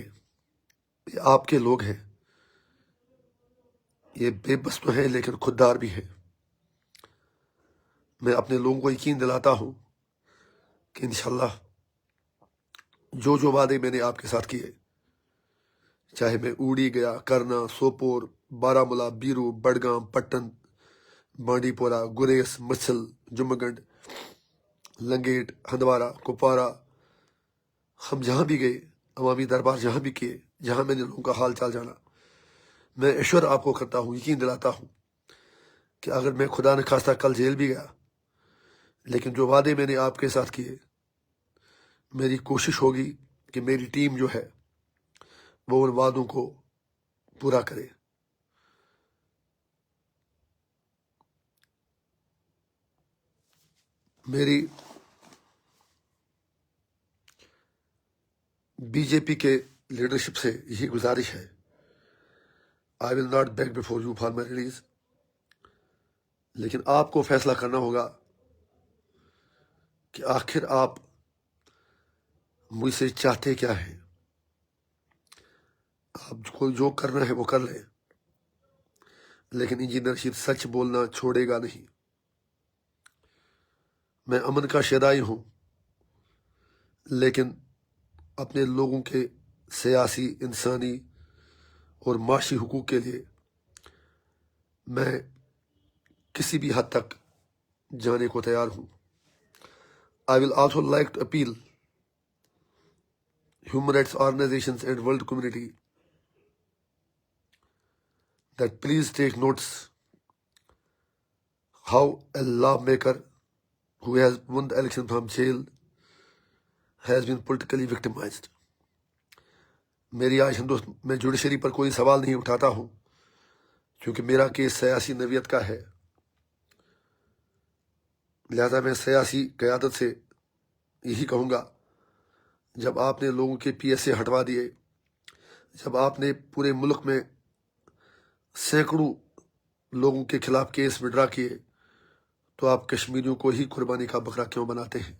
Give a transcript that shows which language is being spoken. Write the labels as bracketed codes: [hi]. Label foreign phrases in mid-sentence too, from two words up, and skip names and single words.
[ur] یہ آپ کے لوگ ہیں، یہ بے بس تو ہیں لیکن خوددار بھی ہیں۔ میں اپنے لوگوں کو یقین دلاتا ہوں کہ انشاءاللہ جو وعدے میں نے آپ کے ساتھ کیے، چاہے میں اوڑی گیا، کرنا، سوپور، بارہمولہ، بیرو، بڈگام، پٹن، بانڈی پورہ، گریس، مسل، جمگنڈ، لنگیٹ، ہندوارہ، کپوارہ، ہم جہاں بھی گئے، عوامی دربار جہاں بھی کیے، جہاں میں نے لوگوں کا حال چال جانا، میں ایشور آپ کو کرتا ہوں، یقین دلاتا ہوں کہ اگر میں خدا نخواستہ کل جیل بھی گیا، لیکن جو وعدے میں نے آپ کے ساتھ کیے، میری کوشش ہوگی کہ میری ٹیم جو ہے وہ ان وعدوں کو پورا کرے۔ میری بی جے پی کے لیڈرشپ سے یہی گزارش ہے [en] I will not beg before you for my release, [ur] لیکن آپ کو فیصلہ کرنا ہوگا کہ آخر آپ مجھ سے چاہتے کیا ہیں۔ آپ کو جو کرنا ہے وہ کر لیں، لیکن انجینئر رشید سچ بولنا چھوڑے گا نہیں۔ میں امن کا شیدائی ہوں، لیکن اپنے لوگوں کے سیاسی، انسانی اور معاشی حقوق کے لیے میں کسی بھی حد تک جانے کو تیار ہوں۔ [en] I will also like to appeal human rights organizations and world community that please take notice how a lawmaker who has won the election from jail has been politically victimized. [ur] میری آج میں جوڈیشری پر کوئی سوال نہیں اٹھاتا ہوں کیونکہ میرا کیس سیاسی نوعیت کا ہے، لہذا میں سیاسی قیادت سے یہی کہوں گا، جب آپ نے لوگوں کے پی ایس اے ہٹوا دیے، جب آپ نے پورے ملک میں سینکڑوں لوگوں کے خلاف [en] case withdraw [ur] کیے، تو آپ کشمیریوں کو ہی قربانی کا بکرا کیوں بناتے ہیں؟